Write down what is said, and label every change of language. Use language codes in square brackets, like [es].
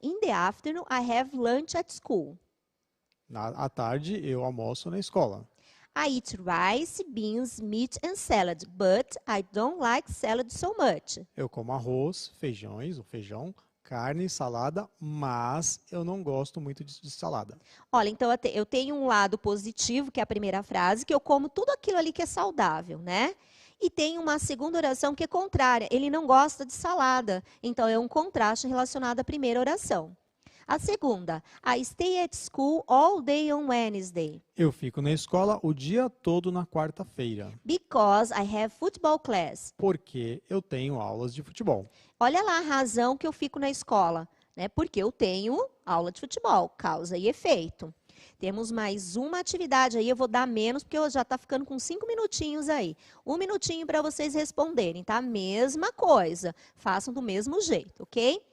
[en] In the afternoon, I have lunch at school. [pt] À tarde, eu almoço na escola. [en] I eat rice, beans, meat and salad, but I don't like salad so much. [pt] Eu como arroz, feijão, carne, salada, mas eu não gosto muito de salada. Olha, então eu tenho um lado positivo, que é a primeira frase, que eu como tudo aquilo ali que é saudável, né? E tem uma segunda oração que é contrária. Ele não gosta de salada. Então, é um contraste relacionado à primeira oração. A segunda, [en] I stay at school all day on Wednesday. [pt] Eu fico na escola o dia todo na quarta-feira. [en] Because I have football class. [pt] Porque eu tenho aulas de futebol. Olha lá a razão que eu fico na escola, né? Porque eu tenho aula de futebol, causa e efeito. Temos mais uma atividade aí, eu vou dar menos, porque eu já está ficando com 5 minutinhos aí. 1 minutinho para vocês responderem, tá? Mesma coisa, façam do mesmo jeito, ok?